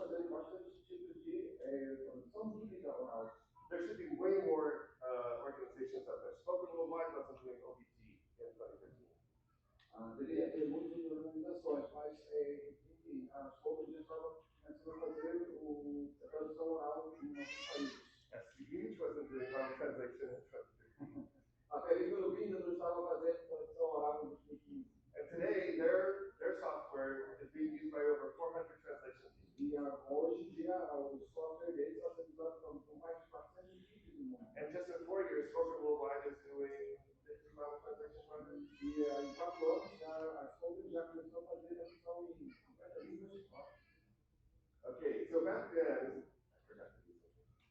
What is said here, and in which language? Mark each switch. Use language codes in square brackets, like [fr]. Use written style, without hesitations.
[pt] bastante tipos de tradução bíblica oral. [en] There should be way more organizations out there. Spoken Worldwide wasn't doing OBT in 2015. [pt] Deveria ter muitas organizações, mas, enfim, as poucas já estavam começando a fazer a tradução oral em nossos países. [en] SCH wasn't doing Bible translation in 2015. [pt] A Período ainda não estava fazendo tradução oral em 2015. [en] And today, their software is being used by over 400 translation teams. [pt] E hoje em dia, o software deles está sendo usado por mais de 400 equipes no mundo. [en] And just in 4 years, Spoken Worldwide is doing 50 Bible translation projects. [pt] E em 4 anos, a Spoken já começou a fazer tradução em 50 línguas. [en] Okay, so back then, I forgot to do something.